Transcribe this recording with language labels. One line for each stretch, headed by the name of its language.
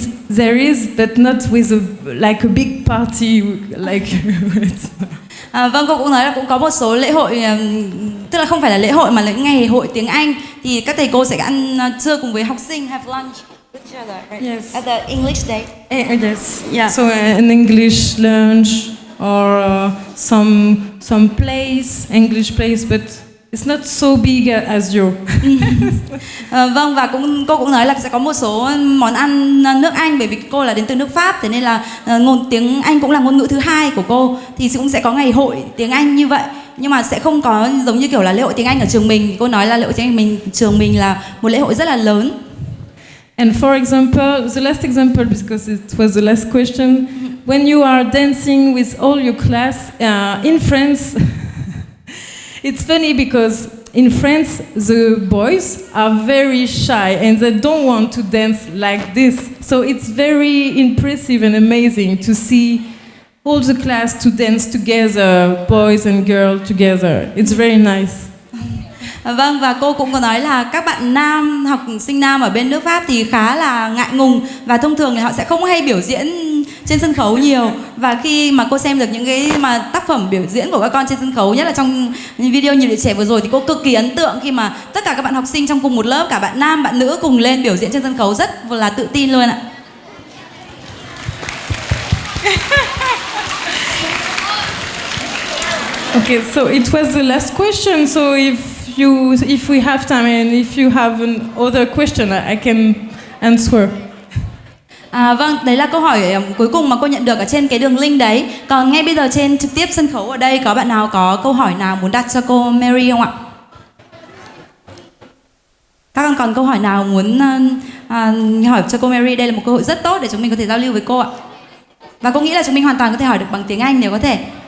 English: There is, but not with like a big party like.
Vietnamese: Vâng, cô cũng nói là cũng có một số lễ hội, tức là không phải là lễ hội mà là những ngày hội tiếng Anh, thì các thầy cô sẽ ăn trưa cùng với học sinh,
English: have lunch with each other, right? Yes. At the English day. Yes. Yeah. So an English lunch or some plays, English plays, but it's not so big as you.
Vietnamese: Vâng, và cô cũng nói là sẽ có một số món ăn nước Anh, bởi vì cô là đến từ nước Pháp, thế nên là tiếng Anh cũng là ngôn ngữ thứ hai của cô, thì cũng sẽ có ngày hội tiếng Anh như vậy, nhưng mà sẽ không có giống như kiểu là lễ hội tiếng Anh ở trường mình. Cô nói là lễ hội tiếng Anh trường mình là một lễ hội rất là lớn.
English: And for example, the last example, because it was the last question, when you are dancing with all your class in France. It's funny because in France, the boys are very shy and they don't want to dance like this. So it's very impressive and amazing to see all the class to dance together, boys and girls together. It's very nice.
Vietnamese: Vâng, và cô cũng có nói là các bạn nam, học sinh nam ở bên nước Pháp thì khá là ngại ngùng, và thông thường thì họ sẽ không hay biểu diễn trên sân khấu nhiều. Và khi mà cô xem được những cái mà tác phẩm biểu diễn của các con trên sân khấu, nhất là trong video Nhịp Điệu Trẻ vừa rồi, thì cô cực kỳ ấn tượng khi mà tất cả các bạn học sinh trong cùng một lớp, cả bạn nam, bạn nữ cùng lên biểu diễn trên sân khấu rất là tự tin luôn ạ.
English: Okay, so it was the last question. So if we have time and if you have another question, I can answer.
Vietnamese: Vâng, đấy là câu hỏi cuối cùng mà cô nhận được ở trên cái đường link đấy. Còn ngay bây giờ trên trực tiếp sân khấu ở đây, có bạn nào có câu hỏi nào muốn đặt cho cô Marie không ạ? Các con còn câu hỏi nào muốn hỏi cho cô Marie? Đây là một cơ hội rất tốt để chúng mình có thể giao lưu với cô ạ. Và cô nghĩ là chúng mình hoàn toàn có thể hỏi được bằng tiếng Anh nếu có thể.